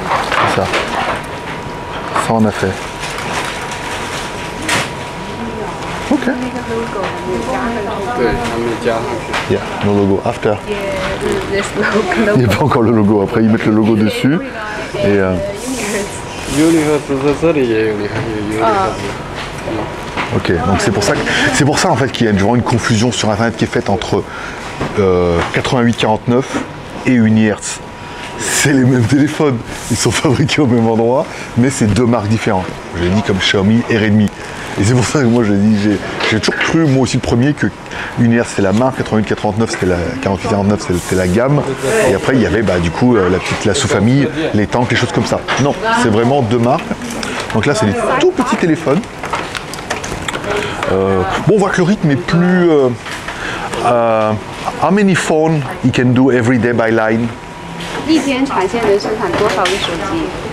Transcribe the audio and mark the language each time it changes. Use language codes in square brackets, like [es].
[fr] C'est ça. Ça on a fait. OK. [zh] 对，还没加上去。 [en] Yeah, no logo. After. Yeah, this logo. [fr] Il n'y a pas encore le logo. Après, ils mettent le logo dessus. Et Unihertz. [zh] 尤尼赫兹在这里也有，你看有尤尼赫兹。 OK. [fr] Donc c'est pour ça en fait qu'il y a vraiment une confusion sur Internet qui est faite entre 8849 et Unihertz. C'est les mêmes téléphones. Ils sont fabriqués au même endroit, mais c'est deux marques différentes. Je l'ai dit comme Xiaomi et Redmi. Et c'est pour ça que moi je dis, j'ai toujours cru, moi aussi le premier, que Unihertz c'est la marque, 8849 c'était la 4849 c'était la gamme, et après il y avait du coup la sous-famille, les tanks, les choses comme ça. Non, c'est vraiment deux marques. Donc là c'est des tout petits téléphones. Bon, on voit que le rythme est plus. [en] How many phones you can do every day by line? [zh] 一天产线能生产多少个手机？